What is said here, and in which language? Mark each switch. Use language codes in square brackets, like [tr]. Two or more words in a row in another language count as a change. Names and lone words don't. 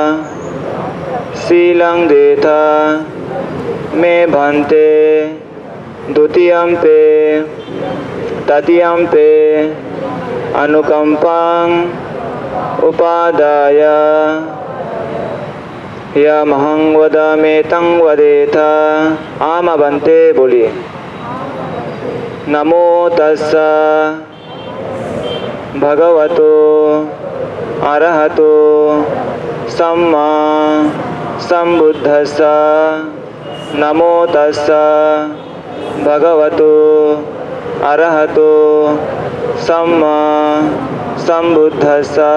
[pi] शीलं देथा मे भन्ते द्वितीयं पे तृतीयं पे अनुकंपां उपादाय यमहं वदामि तं वदेथा. [hi] आम बन्ते बोलिए. [pi] नमो तस्सा भगवतो अरहतो सम्मा संबुद्धस्सा. नमो तस्सा भगवतो अरहतो सम्मा संबुद्धस्सा.